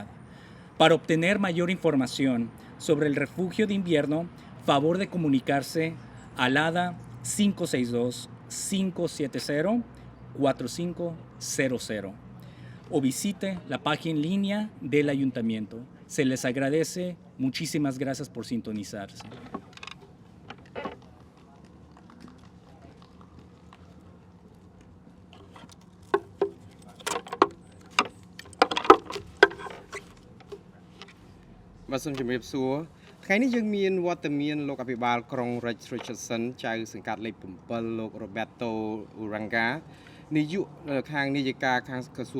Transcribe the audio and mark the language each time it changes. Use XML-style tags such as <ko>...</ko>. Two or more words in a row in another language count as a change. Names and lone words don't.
<es>Para obtener mayor información sobre el refugio de invierno, favor de comunicarse al ADA 562-570-4500 o visite la página en línea del ayuntamiento. Se les agradece. Muchísimas gracias por sintonizarse.</es> <km>បាទសូមជម្រាបសួរថ្ងៃនេះយើងមានវត្តមានលោកអភិបាលក្រុង Rex Richardson ចៅសង្កាត់លេខ7លោក Roberto Uranga នាយកខាងនាយិកាខាងក្រសួង</km>